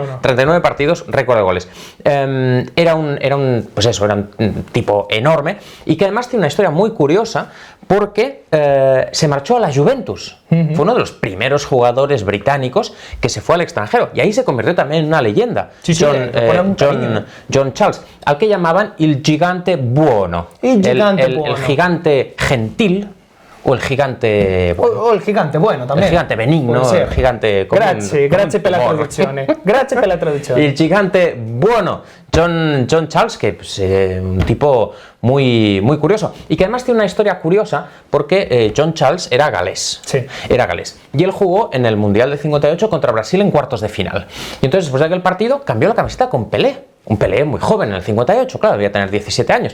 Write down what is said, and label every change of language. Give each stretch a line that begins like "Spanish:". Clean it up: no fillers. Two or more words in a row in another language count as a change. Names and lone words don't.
Spanish: 39 partidos, récord de goles. Era un tipo enorme y que además tiene una historia muy curiosa porque se marchó a la Juventus. Fue uno de los primeros jugadores británicos que se fue al extranjero y ahí se convirtió también en una leyenda. Sí, John Charles, al que llamaban
Italian: il gigante buono,
Spanish: el gigante gentil o el gigante bueno. O el gigante bueno también. El gigante benigno, el gigante común.
Italian: Grazie per la traduzione. Grazie per la traduzione.
Spanish: El gigante bueno, John Charles, que pues, un tipo muy curioso y que además tiene una historia curiosa porque John Charles era galés. Sí. Era galés. Y él jugó en el Mundial de 58 contra Brasil en cuartos de final. Y entonces después de aquel partido cambió la camiseta con Pelé. Un Pelé muy joven, en el 58, claro, debía tener 17 años.